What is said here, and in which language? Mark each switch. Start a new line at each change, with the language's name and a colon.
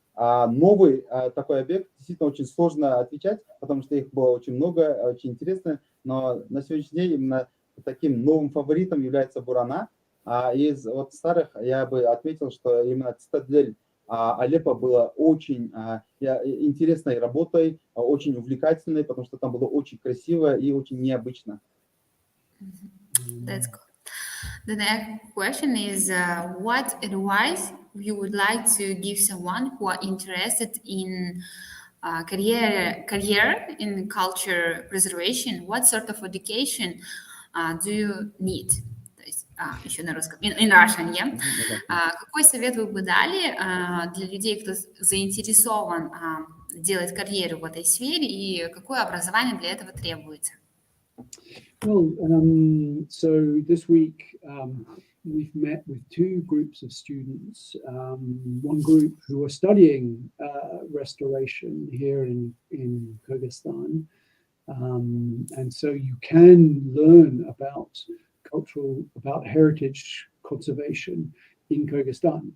Russian: Новый такой объект действительно очень сложно отвечать, потому что их было очень много, очень интересно, но на сегодняшний день именно таким новым фаворитом является Бурана. Из вот старых я бы отметил, что именно Цитадель Алеппо была очень интересной работой, очень увлекательной, потому что там было очень красиво и очень необычно.
English: That's cool. The next question is, what advice you would like to give someone who are interested in career in culture preservation? What sort of education do you need?
Russian: То есть, еще на русском,
English: in Russian, yeah?
Russian: Какой совет вы бы дали для людей, кто заинтересован делать карьеру в этой сфере, и какое образование для этого требуется?
English: Well, so this week we've met with two groups of students. One group who are studying restoration here in Kyrgyzstan. And so you can learn about heritage conservation in Kyrgyzstan.